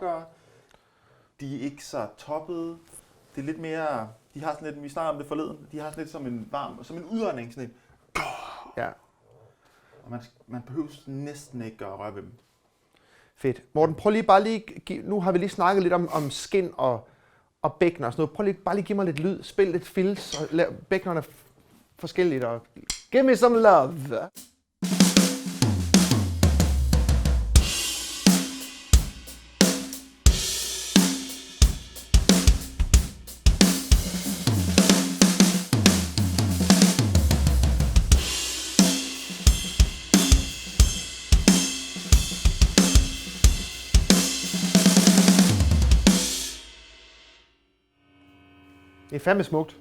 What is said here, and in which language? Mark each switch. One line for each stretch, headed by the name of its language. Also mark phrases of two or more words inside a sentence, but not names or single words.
Danish: De er mørkere, de er ikke så toppede. Det er lidt mere, de har sådan lidt, vi snakker om det forleden, de har sådan lidt som en varm, som en udånding, sådan en. Ja. Og man behøver næsten ikke at røre ved dem. Fedt. Morten, prøv lige bare lige, nu har vi lige snakket lidt om skin og bækkener og sådan noget. Prøv lige bare lige give mig lidt lyd, spil lidt fills, og lav bækkenerne forskelligt, og
English: give me some love.
Danish: Det er fandme smukt.